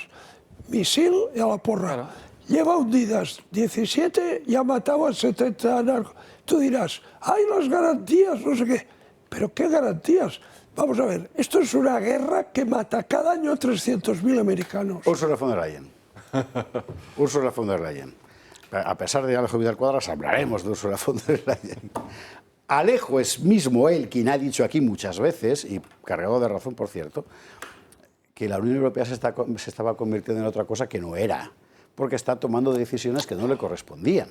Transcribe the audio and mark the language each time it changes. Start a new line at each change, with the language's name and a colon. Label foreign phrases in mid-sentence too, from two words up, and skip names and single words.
Spanish: Misil y a la porra. Claro. Lleva hundidas 17 y ha matado a 70 narcos. Tú dirás, hay las garantías, no sé qué. ¿Pero qué garantías? vamos a ver, esto es una guerra que mata cada año a 300.000 americanos. Ursula von der Leyen. Ursula von der Leyen. A pesar de Alejo Vidal Quadras, hablaremos de Ursula von der Leyen. Alejo es mismo él quien ha dicho aquí muchas veces, y cargado de razón, por cierto, que la Unión Europea se estaba convirtiendo en otra cosa que no era, porque está tomando decisiones que no le correspondían.